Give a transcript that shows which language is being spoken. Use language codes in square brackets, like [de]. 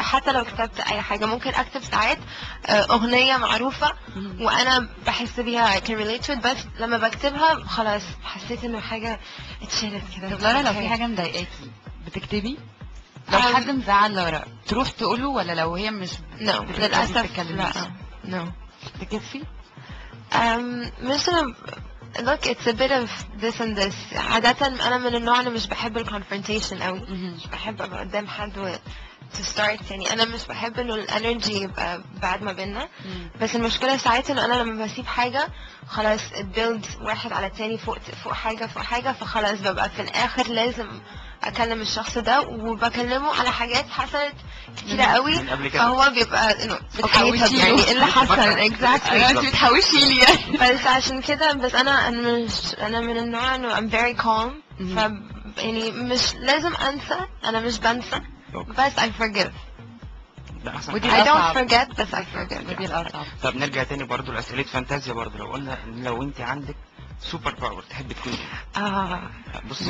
[ar] حتى لو كتبت اي حاجة ممكن اكتب ساعات اغنية معروفة وانا بحس بيها [en] I can relate to it [ar] بس لما بكتبها خلاص حسيت انه حاجة اتشالت كده. طب لورا لو في حاجة مضايقاكي بتكتبي؟ لو حد مزعل لورا تروح تقوله ولا لو هي مش للأسف لا تكفي؟ مش [en] look it's a bit of this and this. [ar] عادة أنا من النوع أنا مش بحب ال confrontation أوي. مش بحب أبقى قدام حد [en] to start [ar] يعني. أنا مش بحب إنه الانرجي يبقى بعد ما بينا. بس المشكلة ساعات إنه أنا لما بسيب حاجة خلاص [en] it builds [ar] واحد على التاني فوق حاجة فخلاص ببقى في الآخر لازم اكلم الشخص ده وبكلمه على حاجات حصلت كتيرة قوي فهو بيبقى انه بتحوشي يعني ايه اللي حصل exactly. انت بتحوشي لي يعني. بس عشان كده بس انا من النوع انه [en] I'm very calm. [ar] يعني مش لازم انسى. انا مش بنسى بس [en] I forgive. I don't forget بس I forgive. [ar] ودي الأصعب. طب نرجع تاني برضو لأسئلة فانتازيا برضو. لو قلنا لو انت عندك سوبر باور تحب تكون ايه؟ بصي